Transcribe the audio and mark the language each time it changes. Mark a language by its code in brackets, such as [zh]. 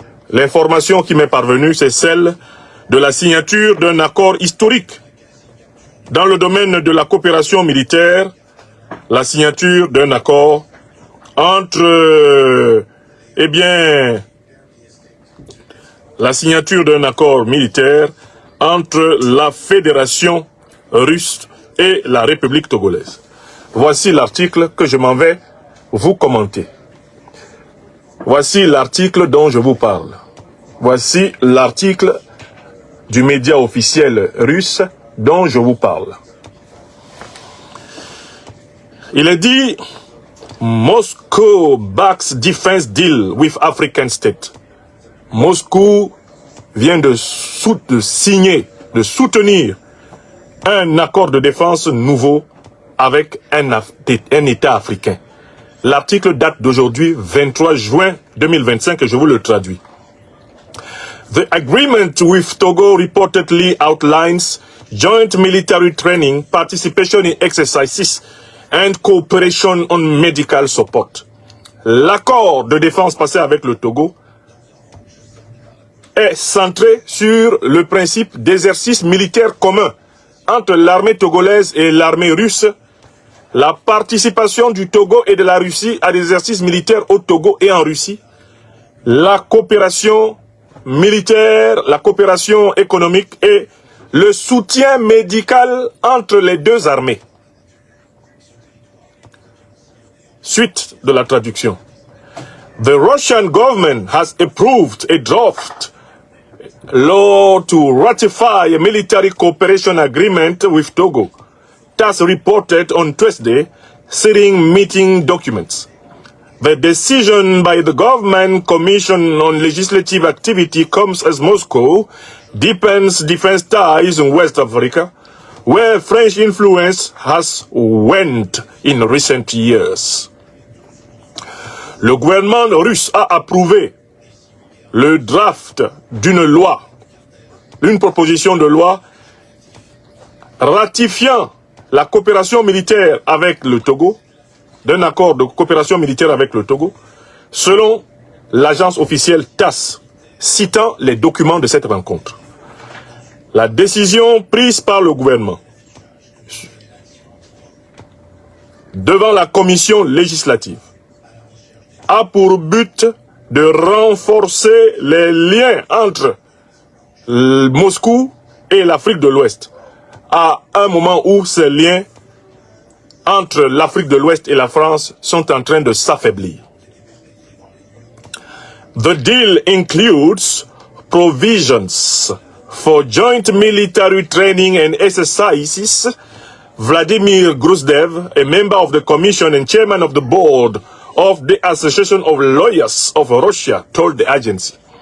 [fr] L'information qui m'est parvenue, c'est celle de la signature d'un accord historique dans le domaine de la coopération militaire, la signature d'un accord entre la signature d'un accord militaire entre la Fédération russe et la République togolaise. Voici l'article que je m'en vais vous commenter. Voici l'article dont je vous parle. Voici l'article du média officiel russe dont je vous parle. Il est dit: [en] Moscow backs defense deal with African state. [fr] Moscou vient de signer, de soutenir un accord de défense nouveau avec un État africain. L'article date d'aujourd'hui, 23 juin 2025, et je vous le traduis. [en] The agreement with Togo reportedly outlines joint military training, participation in exercises, and cooperation on medical support. [fr] L'accord de défense passé avec le Togo est centré sur le principe d'exercice militaire commun entre l'armée togolaise et l'armée russe, la participation du Togo et de la Russie à des exercices militaires au Togo et en Russie, la coopération militaire, la coopération économique et le soutien médical entre les deux armées. Suite de la traduction. [en] The Russian government has approved a draft law to ratify a military cooperation agreement with Togo. TASS reported on Tuesday, citing meeting documents. The decision by the Government Commission on Legislative Activity comes as Moscow deepens defense ties in West Africa, where French influence has waned in recent years. [fr] Le gouvernement russe a approuvé le draft d'une loi, une proposition de loi ratifiant la coopération militaire avec le Togo, d'un accord de coopération militaire avec le Togo, selon l'agence officielle TASS, citant les documents de cette rencontre. La décision prise par le gouvernement devant la commission législative a pour but de renforcer les liens entre Moscou et l'Afrique de l'Ouest, à un moment où ces liens entre l'Afrique de l'Ouest et la France sont en train de s'affaiblir. [en] The deal includes provisions for joint military training and exercises. Vladimir Gruzdev, a member of the commission and chairman of the board of the Association of Lawyers of Russia, told the agency.